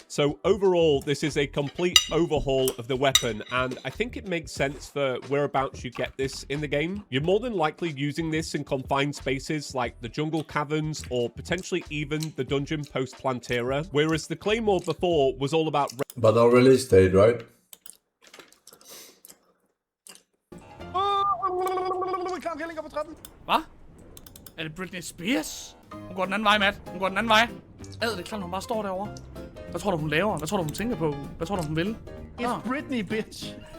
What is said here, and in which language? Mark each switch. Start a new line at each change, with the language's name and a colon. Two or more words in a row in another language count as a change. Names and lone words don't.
English: So overall, this is a complete overhaul of the weapon, and I think it makes sense for whereabouts you get this in the game. You're more than likely using this in confined spaces like the jungle caverns or potentially even the dungeon post-Plantera, whereas the Claymore before was all about... But no release date, right?
Danish: Hvad? Er det Britney Spears? Hun går den anden vej, Matt. Hun går den anden vej. Ad, det er klart, hun bare står derovre. Hvad tror du, hun laver? Hvad tror du, hun tænker på? Hvad tror du, hun vil?
English: It's Britney, bitch.